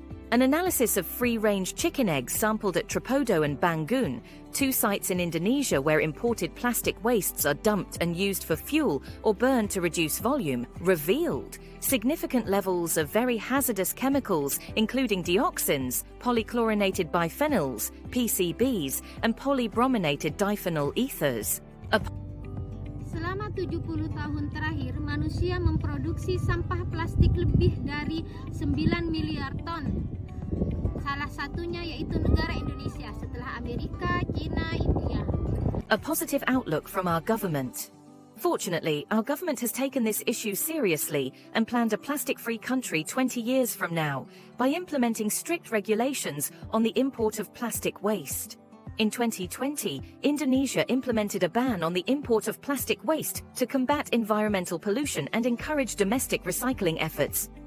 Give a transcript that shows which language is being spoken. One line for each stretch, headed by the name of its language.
English: An analysis of free-range chicken eggs sampled at Tripodon and Bangun, 2 sites in Indonesia where imported plastic wastes are dumped and used for fuel or burned to reduce volume, revealed significant levels of very hazardous chemicals, including dioxins, polychlorinated biphenyls, PCBs, and polybrominated diphenyl ethers.
Indonesian: Selama 70 tahun terakhir, manusia memproduksi sampah plastik lebih dari 9 miliar ton. Salah satunya yaitu negara Indonesia setelah Amerika, China, India.
English: A positive outlook from our government. Fortunately, our government has taken this issue seriously and planned a plastic-free country 20 years from now by implementing strict regulations on the import of plastic waste. In 2020, Indonesia implemented a ban on the import of plastic waste to combat environmental pollution and encourage domestic recycling efforts.